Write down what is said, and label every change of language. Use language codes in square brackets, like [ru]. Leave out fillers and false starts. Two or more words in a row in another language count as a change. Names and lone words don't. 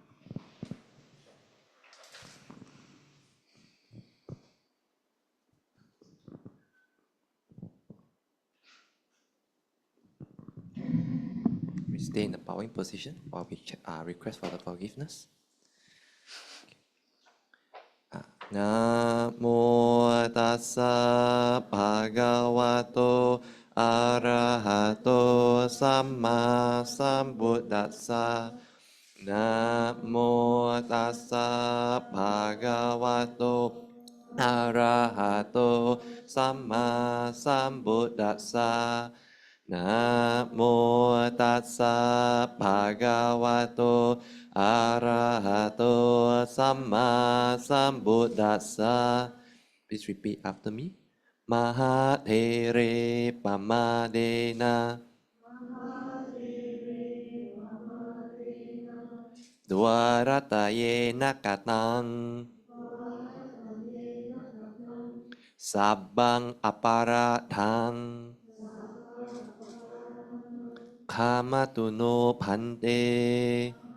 [en] We stay in the bowing position while we request for the forgiveness. [pi] Namo tassa bhagavato arahato samma sambuddhassa. Namo tassa bhagavato arahato samma sambuddhassa. Namo tassa bhagavato arahato samma sambuddhassa. [en] Please repeat after me. [pi] Mahatere pamadena dwarataye nakatang sabbang aparadhang kamatuno phante.